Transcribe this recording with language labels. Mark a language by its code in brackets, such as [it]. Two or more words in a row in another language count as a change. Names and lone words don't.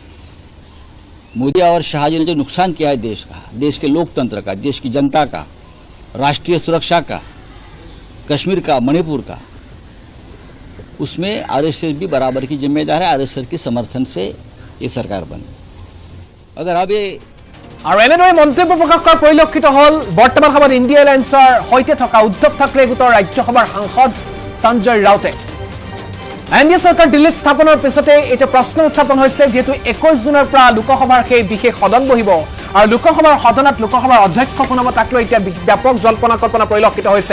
[hi] मोदी और शाह जी ने जो नुकसान किया है देश का, देश के लोकतंत्र का, देश की जनता का, राष्ट्रीय सुरक्षा का, कश्मीर का, मणिपुर का, उसमें आरएसएस भी बराबर की जिम्मेदार है। आरएसएस के समर्थन से ये सरकार बनी। अगर अब ये [as] আৰু এনেদৰে মন্তব্য প্ৰকাশ কৰা পৰিলক্ষিত হ'ল বৰ্তমান সময়ত ইণ্ডিয়া এলায়েন্সৰ সৈতে থকা উদ্ধৱ ঠাকৰে গোটৰ ৰাজ্যসভাৰ সাংসদ সঞ্জয় ৰাউতে এনডিএ চৰকাৰ দিল্লীত স্থাপনৰ পিছতে এতিয়া প্ৰশ্ন উত্থাপন হৈছে, যিহেতু 21 জুনৰ পৰা লোকসভাৰ সেই বিশেষ সদন বহিব আৰু লোকসভাৰ সদনত লোকসভাৰ অধ্যক্ষ কোন হ'ব তাক লৈ এতিয়া ব্যাপক জল্পনা কল্পনা পৰিলক্ষিত হৈছে।